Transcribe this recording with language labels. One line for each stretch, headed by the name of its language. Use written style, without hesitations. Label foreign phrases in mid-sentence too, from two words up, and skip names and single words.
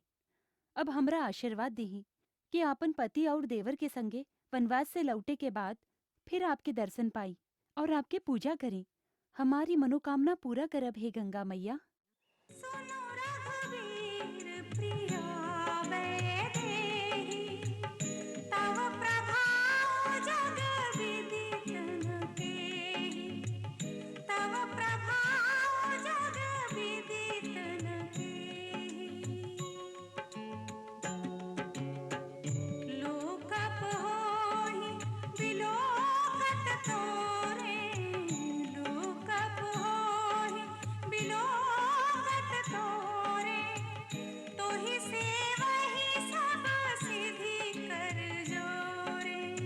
Bhojpuri: अब हमरा आशीर्वाद दीही कि आपन पति और देवर के संगे वनवास से लौटे के बाद फिर आपके दर्शन पाई और आपके पूजा करी हमारी मनोकामना पूरा करब हे गंगा मैया।
Awadhi: सुनो रघुवीर प्रिया वैदेही, तव प्रभाव जग विदित न केही, तव प्रभाव जग विदित न केही। लोकप होहि बिलोकत तोरे, लोकप होहि बिलोकत तोरे, तोहि सेवहि सब सिद्धि कर जोरे।